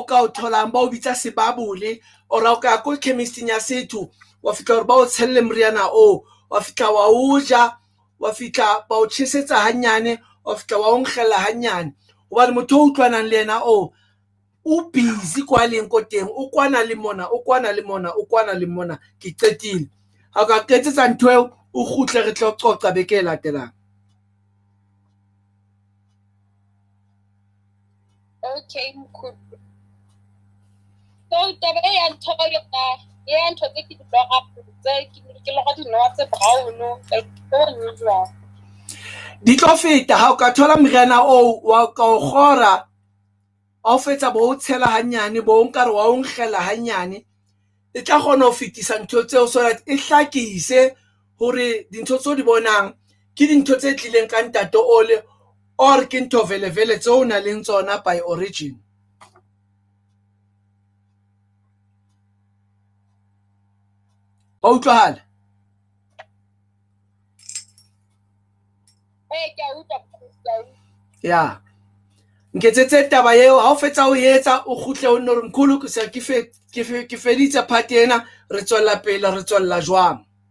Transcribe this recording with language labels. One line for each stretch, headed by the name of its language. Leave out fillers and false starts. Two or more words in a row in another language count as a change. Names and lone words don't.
Southern Sotho: ka o tholang ba o bitsa sebabole o ra o ka ko chemisteng ya setho wa fitla hore ba o tshelle moriana o wa fitla wa o ja wa fitla ba o tšhesetsa hanyane wa fitla wa o nkgella hanyane hobane motho o utlwanang le yena o busy kwa leng ko teng o kwana le mona ke qetile ha ka qetsetsa ntho eo o khutle re tlo qoqa beke e latelang okay mkhulu so taba ya ntho ya ntho tse ke di loga tse ke loga di noa tse brown
English: like so unusual
Southern Sotho: di tlo feta ha o ka thola meriana o wa ka o gora o fetsa bo o tshela hanyane bo o nkare wa o nkgela hanyane e tla kgona ho fetisa ntho tseo
English: so that
Southern Sotho: e hlakise hore dintho tseo di bonang ke dintho tse tlileng ka ntate Ole or ke ntho vele tseo na leng tsona
English: by origin.
Southern Sotho: Utlwahala?
English: Yeah.
Southern Sotho: Nketsetse taba eo ha o fetsa ho etsa o khutle o nne re mkhulu ke feditse part ena re tswella pele re tswella jwang.